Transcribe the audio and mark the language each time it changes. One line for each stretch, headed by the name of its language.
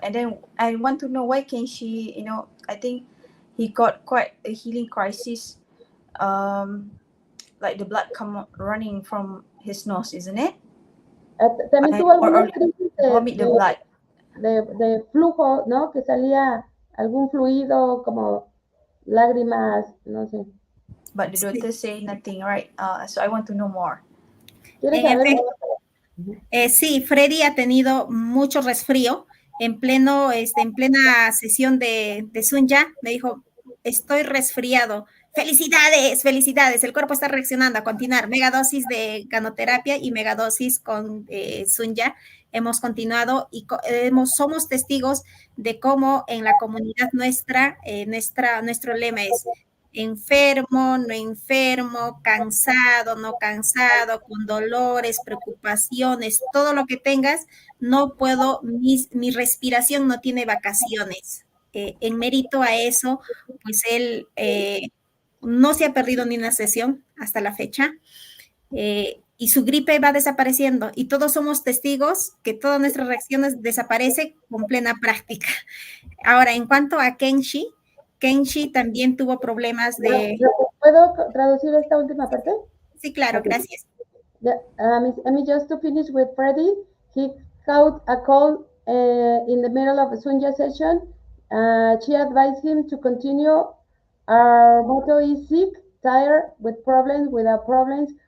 English: And then I want to know why can she, I think he got quite a healing crisis, like the blood running from his nose, isn't it?
Spanish: También tuvo algunas crisis
English: vomit the blood.
Spanish: de flujo, ¿no? Que salía algún fluido como lágrimas, no sé.
English: But the doctor say nothing, right? So I want to know more.
Spanish: ¿Quieres saber más? Sí, Freddy ha tenido mucho resfrío. En plena sesión de Sunya, me dijo, estoy resfriado. ¡Felicidades! ¡Felicidades! El cuerpo está reaccionando a continuar. Megadosis de ganoterapia y megadosis con Sunya. Hemos continuado y somos testigos de cómo en la comunidad nuestro lema es enfermo, no enfermo, cansado, no cansado, con dolores, preocupaciones, todo lo que tengas, no puedo, mi respiración no tiene vacaciones. En mérito a eso, pues él no se ha perdido ni una sesión hasta la fecha. Y su gripe va desapareciendo y todos somos testigos que todas nuestras reacciones desaparecen con plena práctica. Ahora, en cuanto a Kenshi también tuvo problemas de... ¿Puedo traducir esta última parte? Sí, claro, gracias.
English: Yeah, just to finish with Freddy, he caught a cold in the middle of a Sunya session. She advised him to continue. Our motto is sick, tired, with problems, without problems.